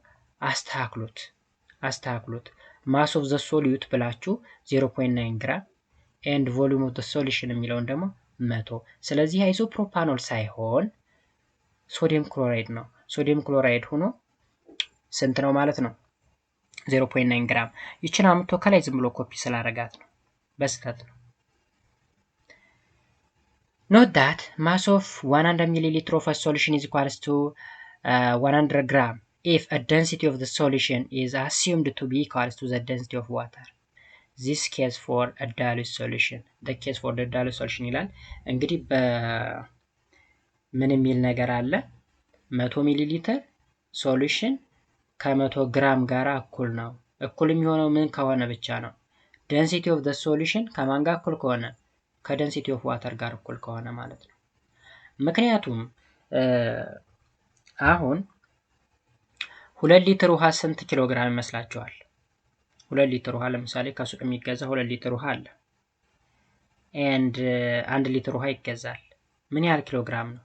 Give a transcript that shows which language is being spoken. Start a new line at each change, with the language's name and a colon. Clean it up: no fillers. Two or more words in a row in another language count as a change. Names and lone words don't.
Amharic: አስተካክሉት
English: mass of the solute
Amharic: ብላችሁ 0.9 ግራም
English: and volume of the solution
Amharic: የሚለውን ደግሞ 100። ስለዚህ አይሶፕሮፓኖል ሳይሆን
English: sodium chloride
Amharic: ነው።
English: sodium chloride
Amharic: ሆኖ ስንት ነው ማለት ነው? 0.9 ግራም። ይችን አምጥቶ ከላይ ዝም ብሎ ኮፒ ስላደረጋት ነው፣ በስህተት ነው።
English: note that mass of 100 milliliter of a solution is equals to 100 gram if a density of the solution is assumed to be equals to the density of water. this case for a dilute solution. the case for the dilute solution
Amharic: ይላል። እንግዲህ ምን የሚል ነገር አለ? 100 ሚሊ ሊትር ሶሉሽን ከ100 ግራም ጋር እኩል ነው። እኩል የሚሆነው ምን ከሆነ ብቻ ነው?
English: density of the solution
Amharic: ከማን ጋር እኩል ከሆነ? ከ
English: density of water
Amharic: ጋር እኩል ከሆነ ማለት ነው። ምክንያቱም አሁን 2 ሊትር ውሃ ስንት ኪሎ ግራም ይመስላችኋል? 2 ሊትር ውሃ ለምሳሌ ከሱቅ የሚገዛ 2 ሊትር ውሃ አለ and 1 ሊትር ውሃ ይገዛል። ምን ያህል ኪሎ ግራም ነው?